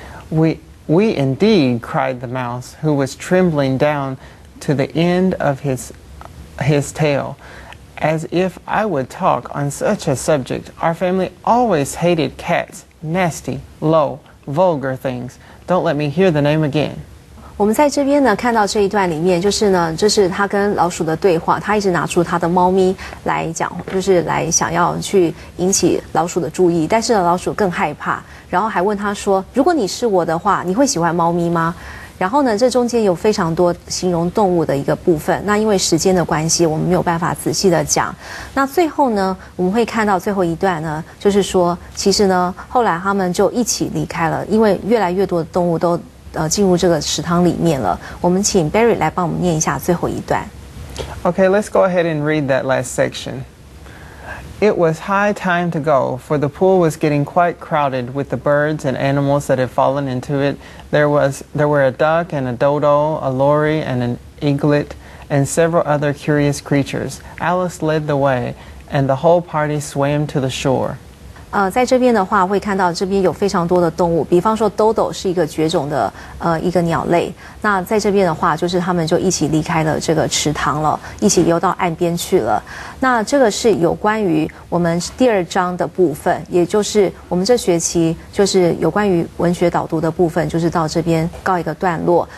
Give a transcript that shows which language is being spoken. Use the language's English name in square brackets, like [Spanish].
[English] We indeed, cried the mouse, who was trembling down to the end of his tail. As if I would talk on such a subject. Our family always hated cats. Nasty, low, vulgar things. Don't let me hear the name again. [Chinese] 我们在这边呢看到这一段里面，这是他跟老鼠的对话。他一直拿出他的猫咪来讲，就是来想要去引起老鼠的注意，但是老鼠更害怕，然后还问他说：“如果你是我的话，你会喜欢猫咪吗？” 然后呢，这中间有非常多形容动物的一个部分。那因为时间的关系，我们没有办法仔细的讲。那最后呢，我们会看到最后一段呢，就是说，其实呢，后来他们就一起离开了，因为越来越多的动物都进入这个池塘里面了。我们请 Barry 来帮我们念一下最后一段。 [English] Okay, let's go ahead and read that last section. It was high time to go, for the pool was getting quite crowded with the birds and animals that had fallen into it. There were a duck and a dodo, a lory and an eaglet, and several other curious creatures. Alice led the way, and the whole party swam to the shore. [Chinese] 在这边的话会看到这边有非常多的动物，比方说豆豆是一个绝种的一个鸟类。那在这边的话，就是他们就一起离开了这个池塘了，一起游到岸边去了。那这个是有关于我们第2章的部分，也就是我们这学期就是有关于文学导读的部分，就是到这边告一个段落。